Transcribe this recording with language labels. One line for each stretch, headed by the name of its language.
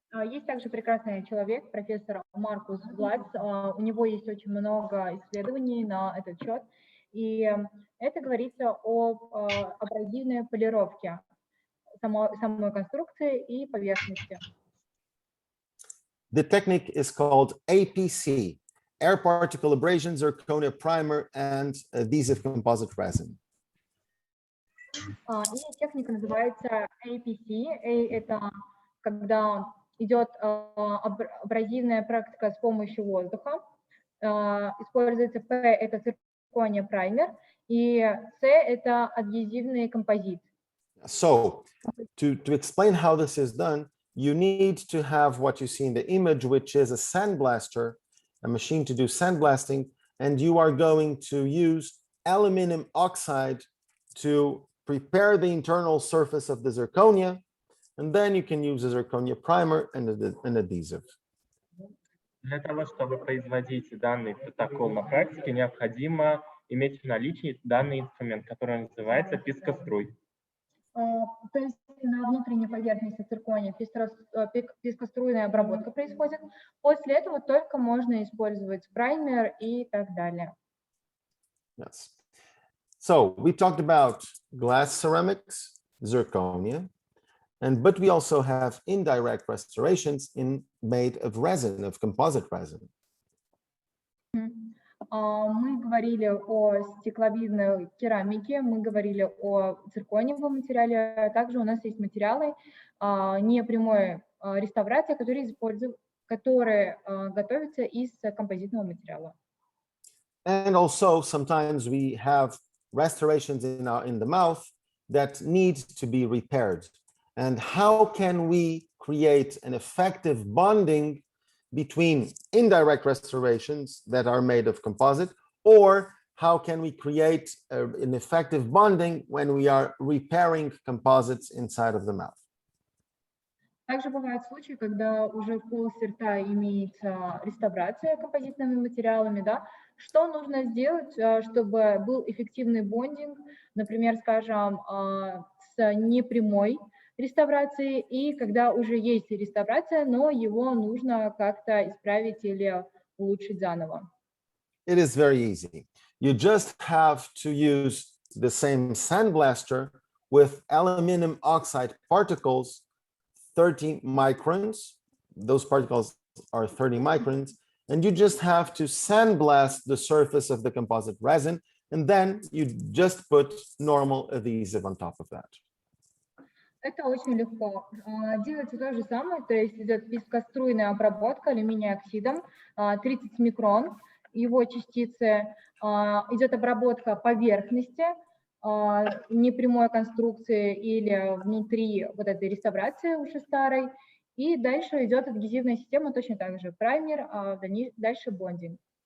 Russian: Есть также прекрасный человек, профессор Маркус Блац. У него есть очень много исследований на этот счет. И это говорится об абразивной полировке самой конструкции и поверхности.
English: The technique is called APC, Air Particle Abrasion, Zirconia Primer, and Adhesive Composite Resin.
Russian: И техника называется APC. Это когда идет абразивная практика с помощью воздуха. Используется P – это циркония праймер, и C – это адгезивный композит.
English: So, to explain how this is done, you need to have what you see in the image, which is a sandblaster, a machine to do sandblasting, and you are going to use aluminum oxide to prepare the internal surface of the zirconia, and then you can use a zirconia primer and an adhesive.
Russian: Для того, чтобы производить данный протокол на практике, необходимо иметь в наличии данный инструмент, который называется пескоструй. То есть на внутренней поверхности циркония пескоструйная обработка происходит. После этого только можно использовать праймер и так далее.
English: Yes. So we talked about glass ceramics, zirconia, but we also have indirect restorations made of resin, of composite resin.
Russian: Мы говорили о стекловидной керамике, мы говорили о циркониевом материале, а также у нас есть материалы непрямой реставрации, которые готовятся из композитного материала.
English: And also sometimes we have restorations in the mouth that need to be repaired. And how can we create an effective bonding between indirect restorations that are made of composite, or how can we create an effective bonding when we are repairing composites inside of the mouth?
Russian: Также бывают случаи, когда уже в полости рта имеется реставрация композитными материалами, да? Что нужно сделать, чтобы был эффективный бондинг, например, скажем, с непрямой реставрацией, и когда уже есть реставрация, но его нужно как-то исправить или улучшить заново?
English: It is very easy. You just have to use the same sandblaster with aluminum oxide particles, 30 microns. Those particles are 30 microns. And you just have to sandblast the surface of the composite resin, and then you just put normal adhesive on top of that.
Russian: Это очень легко. Делается то же самое, то есть идет пескоструйная обработка алюминия оксидом, 30 микрон, его частицы, идет обработка поверхности непрямой конструкции или внутри вот этой реставрации уже старой, и дальше идет адгезивная система точно так же, праймер, дальше бондинг.